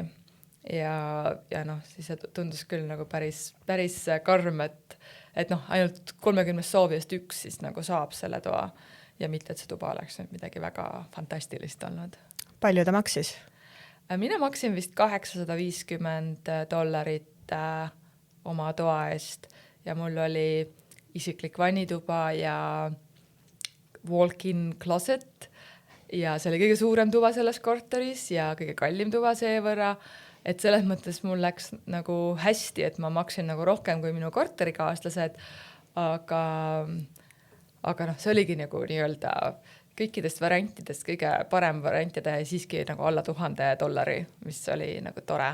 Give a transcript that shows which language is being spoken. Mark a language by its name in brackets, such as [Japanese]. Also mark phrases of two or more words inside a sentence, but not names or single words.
[Estonian] Ja siis tundus küll nagu päris karm, et ainult 30 soovijast üks siis nagu saab selle toa ja mitte, et see tuba oleks midagi väga fantastilist olnud. Palju ta maksis? Mina maksin vist $850 oma toa eest. Ja mul oli isiklik vannituba ja [English] walk-in closet [Estonian] ja see oli kõige suurem tuba selles korteris ja kõige kallim tuba seevõrra, et selles mõttes mul läks nagu hästi, et ma maksin nagu rohkem kui minu korterikaaslased, aga see oligi nagu nii-öelda kõikidest variantidest kõige parem variantide siiski nagu alla $1000, mis oli nagu tore.